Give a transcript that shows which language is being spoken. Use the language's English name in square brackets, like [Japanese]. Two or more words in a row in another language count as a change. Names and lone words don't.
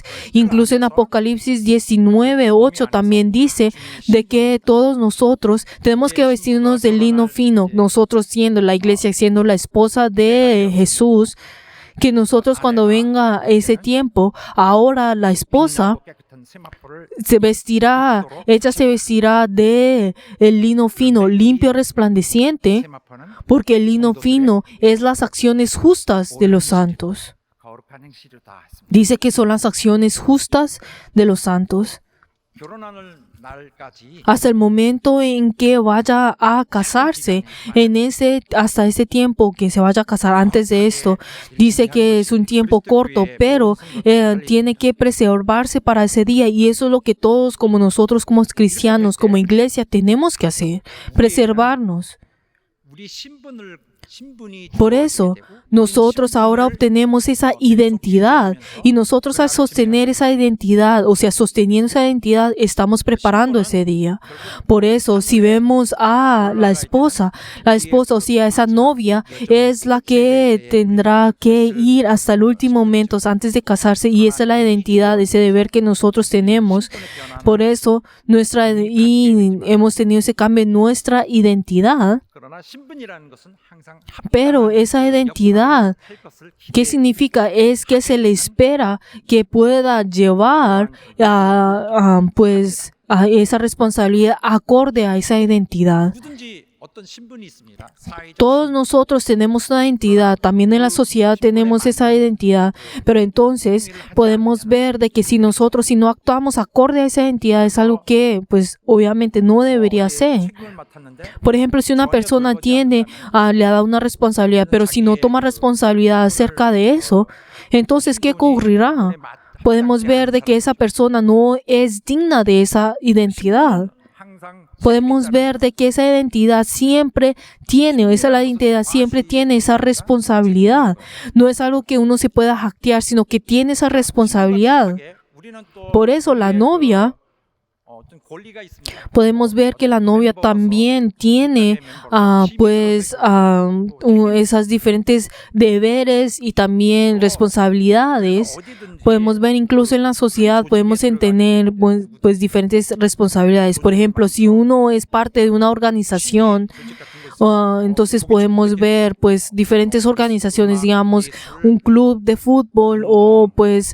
[Spanish] Incluso en Apocalipsis 19:8 también dice de que todos nosotros tenemos que vestirnos de lino fino, nosotros siendo la iglesia, siendo la esposa de Jesús, que nosotros cuando venga ese tiempo, ahora la esposa se vestirá de el lino fino, limpio, resplandeciente, porque el lino fino es las acciones justas de los santos. Dice que son las acciones justas de los santos. [Korean] 결혼하는 날까지 [Spanish] hasta el momento en que vaya a casarse, hasta ese tiempo que se vaya a casar. Antes de esto, dice que es un tiempo corto, pero tiene que preservarse para ese día, y eso es lo que todos, como nosotros, como cristianos, como iglesia, tenemos que hacer, preservarnos. [Korean] 우리 신분이 [Spanish] Por eso, nosotros ahora obtenemos esa identidad, y nosotros al sostener esa identidad, o sea, sosteniendo esa identidad, estamos preparando ese día. Por eso, si vemos a la esposa, o sea, esa novia es la que tendrá que ir hasta el último momento antes de casarse, y esa es la identidad, ese deber que nosotros tenemos. Por eso, hemos tenido ese cambio en nuestra identidad. [Korean] 그러나 신분이라는 것은 항상 [Spanish] Pero esa identidad, ¿qué significa? Es que se le espera que pueda llevar a esa responsabilidad acorde a esa identidad. [Korean] 누구든지 어떤 신분이 있습니다. [Spanish] Todos nosotros tenemos una identidad, también en la sociedad tenemos esa identidad, pero entonces podemos ver de que si no actuamos acorde a esa identidad, es algo que pues obviamente no debería ser. [Korean] 책임을 맡았는데 [Spanish] Por ejemplo, si una persona le ha dado una responsabilidad, pero si no toma responsabilidad acerca de eso, entonces ¿qué ocurrirá? Podemos ver de que esa persona no es digna de esa identidad. [Korean] 항상 [Spanish] Podemos ver de que esa identidad siempre tiene esa responsabilidad. No es algo que uno se pueda jactear, sino que tiene esa responsabilidad. [Korean] 우리는 또 [Spanish] Por eso la novia, [Korean] 어떤 권리가 있습니다. [Spanish] podemos ver que la novia también tiene esas diferentes deberes y también responsabilidades. Podemos ver incluso en la sociedad, podemos tener pues diferentes responsabilidades. Por ejemplo, si uno es parte de una organización, entonces podemos ver pues diferentes organizaciones, digamos un club de fútbol, o pues